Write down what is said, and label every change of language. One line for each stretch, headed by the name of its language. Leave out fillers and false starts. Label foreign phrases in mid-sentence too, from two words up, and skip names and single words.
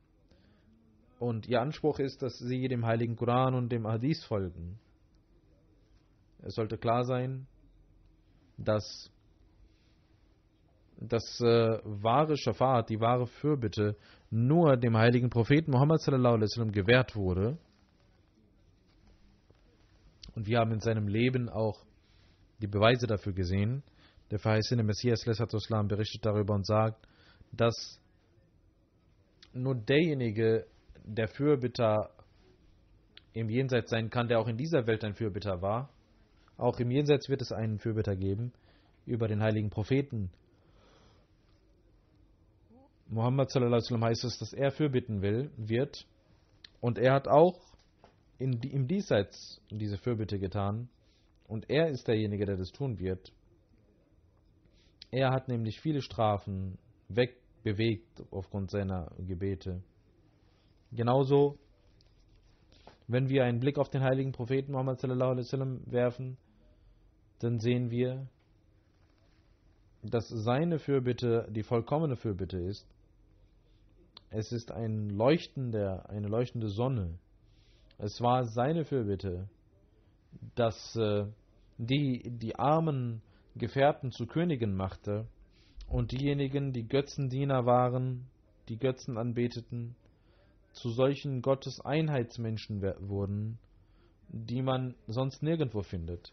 German: Und ihr Anspruch ist, dass sie dem Heiligen Koran und dem Hadith folgen. Es sollte klar sein, dass das wahre Schafat, die wahre Fürbitte, nur dem heiligen Propheten Muhammad
Arabic: صلى الله عليه وسلم
German: gewährt wurde. Und wir haben in seinem Leben auch die Beweise dafür gesehen. Der verheißene Messias Islam berichtet darüber und sagt, dass nur derjenige, der Fürbitter im Jenseits sein kann, der auch in dieser Welt ein Fürbitter war. Auch im Jenseits wird es einen Fürbitter geben über den heiligen Propheten. Muhammad
Arabic: صلى الله عليه وسلم
German: heißt es, dass er fürbitten wird. Und er hat auch im Diesseits diese Fürbitte getan. Und er ist derjenige, der das tun wird. Er hat nämlich viele Strafen wegbewegt aufgrund seiner Gebete. Genauso, wenn wir einen Blick auf den heiligen Propheten Muhammad
Arabic: صلى الله عليه وسلم
German: werfen, dann sehen wir, dass seine Fürbitte die vollkommene Fürbitte ist. Es ist eine leuchtende Sonne. Es war seine Fürbitte, dass die armen Gefährten zu Königen machte und diejenigen, die Götzendiener waren, die Götzen anbeteten, zu solchen Gotteseinheitsmenschen wurden, die man sonst nirgendwo findet.